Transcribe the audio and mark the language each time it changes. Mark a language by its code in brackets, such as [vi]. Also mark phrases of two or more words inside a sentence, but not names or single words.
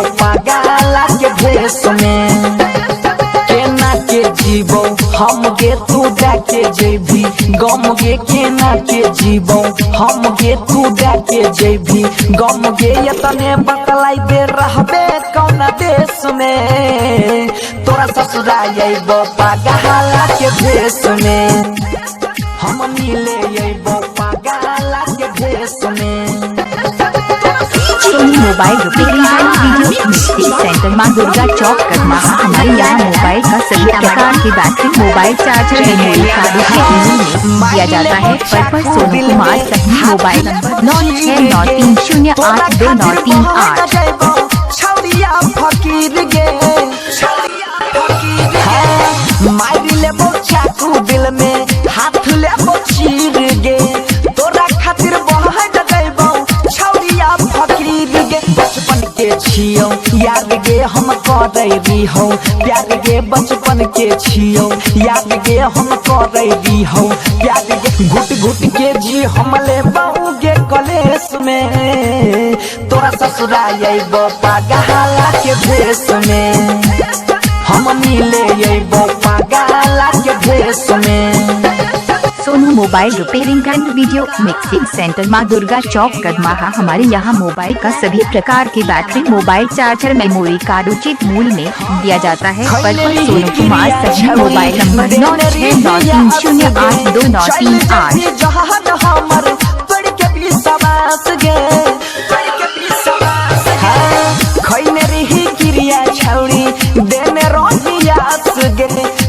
[anp] पागला के भेष में केना के जीबो हम गे तू डाके जेबी गम गे केना के जीबो हम गे तू डाके जेबी गम गे यतने बतलाई दे रहबे कौन देश में तोरा ससुराल अइबो पागला के भेष में हम मिले अइबो पागला के भेष में। [hi] सोनी मोबाइल रिपेयरिंग वीडियो मिक्सिंग सेंटर मां दुर्गा चौक कदमा। हमारे यहाँ मोबाइल का सभी प्रकार की बैटरी [en] mobile charger memory card [hi] दिया जाता है। पर सोनू कुमार सही मोबाइल नंबर 9693082938। [anp] फकीर गे मारी लेबो चाकू दिल में हाथ लेबो चीर गे तोरा खातिर बहुत डगैबो छौरिया फकीर गे बचपन के छियो याद गे हम करैबी हो प्यार गे बचपन के छियो याद गे हम करैबी हो प्यार गे घुट घुट के जी हम लेबो गे कलेश में तोरा ससुराल अइबो पागला के भेष में हम मिले अइबो पागला के भेष में। [hi] सोनू मोबाइल रिपेयरिंग एंड वीडियो मिक्सिंग सेंटर मां दुर्गा चौक कदमा। हमारे यहाँ मोबाइल का सभी प्रकार की बैटरी [en] mobile charger memory card [hi] उचित मूल्य में दिया जाता है। पर सोनू कुमार सही मोबाइल नंबर 9693082938।